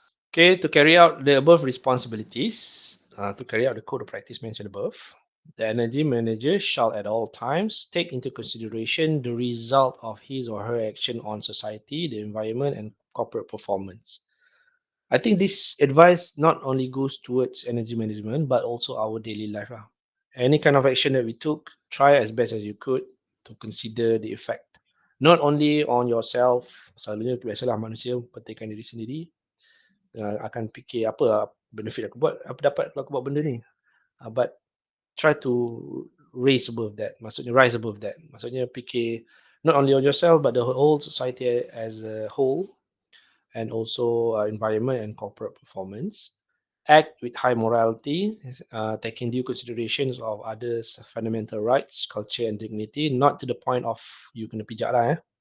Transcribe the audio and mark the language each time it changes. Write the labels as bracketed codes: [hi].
[en] Okay, to carry out the above responsibilities, to carry out the code of practice mentioned above, the energy manager shall at all times take into consideration the result of his or her action on society, the environment, and corporate performance. I think this advice not only goes towards energy management, but also our daily life. Any kind of action that we took, try as best as you could to consider the effect. Not only on yourself, [ms] selalunya biasalah manusia pentingkan diri sendiri, akan fikir apa benefit aku buat, apa dapat kalau aku buat benda ni. [en] But try to rise above that. [ms] Maksudnya [en] rise above that. [ms] Maksudnya fikir [en] not only on yourself but the whole society as a whole, and also environment and corporate performance. Act with high morality, taking due considerations of others' fundamental rights, culture and dignity, not to the point of you [ms] kena pijak lah.